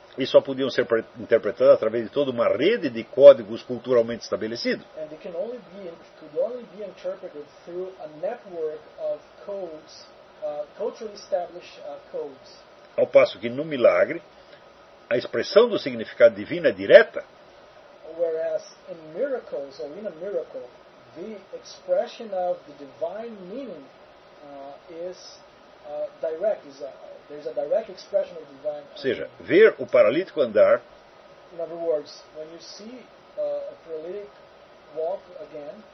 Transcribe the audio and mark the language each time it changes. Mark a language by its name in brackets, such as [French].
[Portuguese] E só podiam ser interpretados através de toda uma rede de códigos culturalmente estabelecidos. [English] And they could only be interpreted through a network of codes, culturally established codes. [Portuguese] Ao passo que no milagre, a expressão do significado divino é direta. [English] Whereas in miracles, or in a miracle, the expression of the divine meaning is direct, is there's a direct expression of the divine. [Portuguese] Ou seja, ver o paralítico andar. [English] In other words, when you see a paralytic walk again,